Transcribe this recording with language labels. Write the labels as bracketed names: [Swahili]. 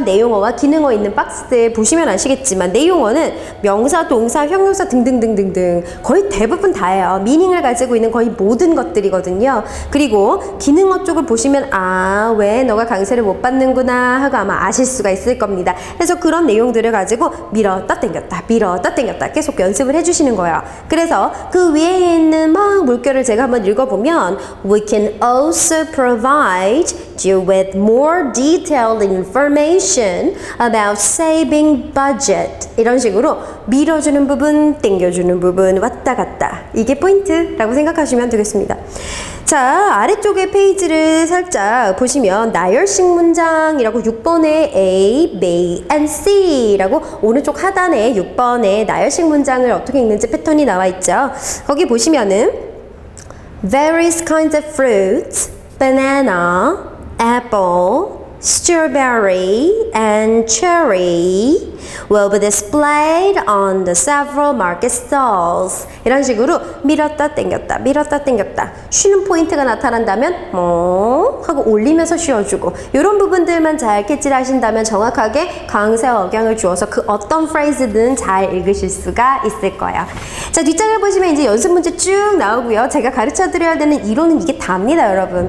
[Korean] 내용어와 기능어 있는 박스들 보시면 아시겠지만 내용어는 명사, 동사, 형용사 등등등등등 거의 대부분 다예요. 미닝을 가지고 있는 거의 모든 것들이거든요. 그리고 기능어 쪽을 보시면 아, 왜 너가 강세를 못 받는구나 하고 아마 아실 수가 있을 겁니다. 그래서 그런 내용들을 가지고 밀었다 당겼다 밀었다 당겼다 계속 연습을 해주시는 거예요. 그래서 그 위에 있는 막 물결을 제가 한번 읽어보면 [English] We can also provide you with more detailed information about saving budget. [Korean] 이런 식으로 밀어주는 부분, 당겨주는 부분, 왔다 갔다. 이게 포인트라고 생각하시면 되겠습니다. 자, 아래쪽에 페이지를 살짝 보시면 나열식 문장이라고 6번에 A, B, and C라고 오른쪽 하단에 6번에 나열식 문장을 어떻게 읽는지 패턴이 나와 있죠. 거기 보시면은 [English] various kinds of fruits banana, apple, strawberry, and cherry will be displayed on the several market stalls. [Korean] 이런 식으로 밀었다 당겼다 밀었다 당겼다 쉬는 포인트가 나타난다면 하고 올리면서 쉬어주고 이런 부분들만 잘 캐치를 하신다면 정확하게 강세와 억양을 주어서 그 어떤 프레이즈든 잘 읽으실 수가 있을 거예요. 자, 뒷장을 보시면 이제 연습 문제 쭉 나오고요. 제가 가르쳐 드려야 되는 이론은 이게 답니다, 여러분.